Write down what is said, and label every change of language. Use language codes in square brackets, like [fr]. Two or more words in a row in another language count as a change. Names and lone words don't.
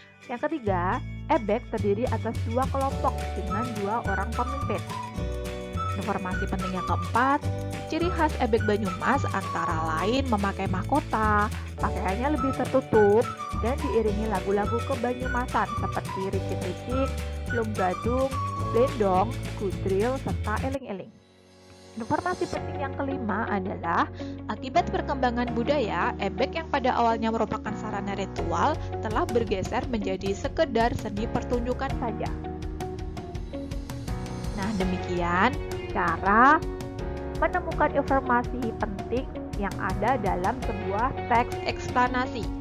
[id] Yang ketiga, Ebek terdiri atas dua kelompok dengan dua orang pemimpin. Informasi penting yang keempat, ciri khas ebek Banyumas antara lain memakai mahkota, pakaiannya lebih tertutup, dan diiringi lagu-lagu kebanyumasan seperti ricik-ricik, lum gadung, blendong, gudril, serta eling-eling. Informasi penting yang kelima adalah akibat perkembangan budaya, ebek yang pada awalnya merupakan sarana ritual telah bergeser menjadi sekedar seni pertunjukan saja. Nah, demikian cara menemukan informasi penting yang ada dalam sebuah teks eksplanasi.